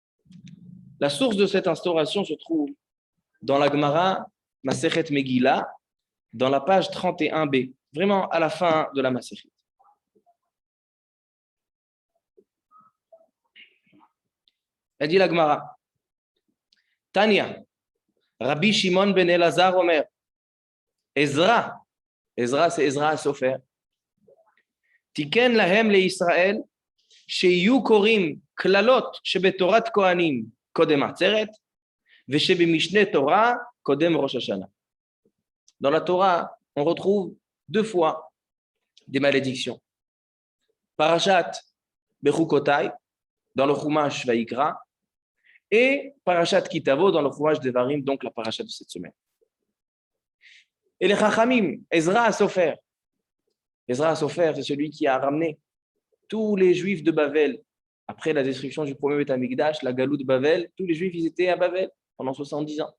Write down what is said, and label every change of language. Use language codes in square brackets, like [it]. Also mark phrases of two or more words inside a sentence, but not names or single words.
[fr] La source de cette instauration se trouve dans la Gemara Masechet Megillah, dans la page 31b, vraiment à la fin de la Masechet. Elle dit la Gemara, [he] תניא, רבי שמעון בן אלעזר אומר, Ezra c'est Ezra Sofer, תיקן להם לישראל, שיהיו קוראים כללות שבתורת כהנים קודם עצרת ושבמשנה תורה קודם ראש השנה. [fr] Dans la Torah, on retrouve deux fois des malédictions. Parashat Bechukotai, dans le Chumash Vayikra, et Parashat Kitavo, dans le Chumash Devarim, donc la parashat de cette semaine. Et les Chachamim, Ezra Sofer, c'est celui qui a ramené tous les Juifs de Bavel, après la destruction du premier Beth Amikdash, la Galout de Bavel, tous les Juifs, ils étaient à Bavel pendant 70 ans.